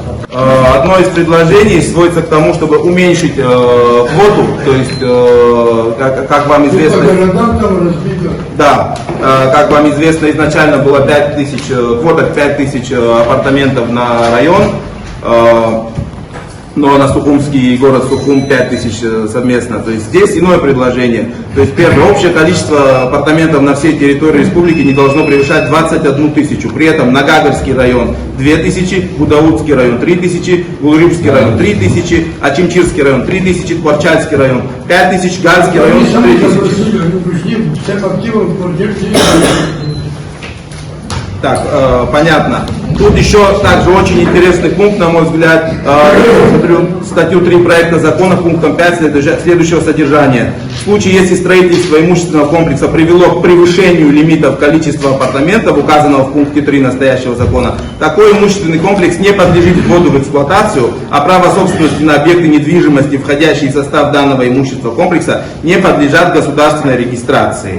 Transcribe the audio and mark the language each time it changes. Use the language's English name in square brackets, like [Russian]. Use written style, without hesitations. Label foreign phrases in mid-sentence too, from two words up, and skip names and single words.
[Russian] Одно из предложений сводится к тому, чтобы уменьшить квоту, то есть, как вам известно, да, как вам известно, изначально было 5000, квота 5000 апартаментов на район, но на Сухумский город Сухум 5000 совместно. То есть здесь иное предложение. То есть первое, общее количество апартаментов на всей территории республики не должно превышать 21 тысячу. При этом Нагагорский район 2000, Гудаутский район 3000, Гулрибский район 3000, Ачимчирский район 3000, Кварчальский район 5000, Гальский район 3000. Так, понятно. Тут еще также очень интересный пункт, на мой взгляд, смотрю статью 3 проекта закона пунктом 5 следующего содержания. В случае, если строительство имущественного комплекса привело к превышению лимитов количества апартаментов, указанного в пункте 3 настоящего закона, такой имущественный комплекс не подлежит вводу в эксплуатацию, а право собственности на объекты недвижимости, входящие в состав данного имущественного комплекса, не подлежат государственной регистрации.